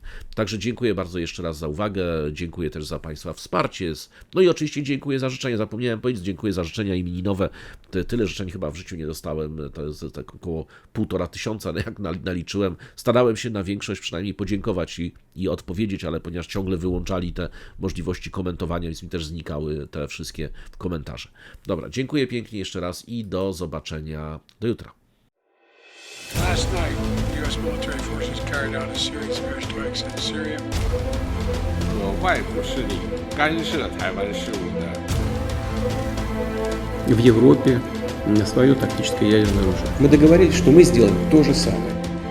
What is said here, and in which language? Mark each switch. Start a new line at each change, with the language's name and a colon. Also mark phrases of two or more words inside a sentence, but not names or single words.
Polish: Także dziękuję bardzo jeszcze raz za uwagę, dziękuję też za Państwa wsparcie, no i oczywiście dziękuję za życzenia, zapomniałem powiedzieć, dziękuję za życzenia imieninowe, tyle życzeń chyba w życiu nie dostałem, to jest tak około 1500, jak naliczyłem, starałem się na większość przynajmniej podziękować i odpowiedzieć, ale ponieważ ciągle wyłączali te możliwości komentowania, więc mi też znikały te wszystkie komentarze. Dobra, dziękuję pięknie jeszcze raz i do zobaczenia do jutra.
English: Last night, U.S. military forces carried out a series of airstrikes in Syria.
Chinese: 有外部势力干涉台湾事务的
Russian: в Европе свое тактическое ядерное оружие. Мы договорились, что мы сделаем то же самое.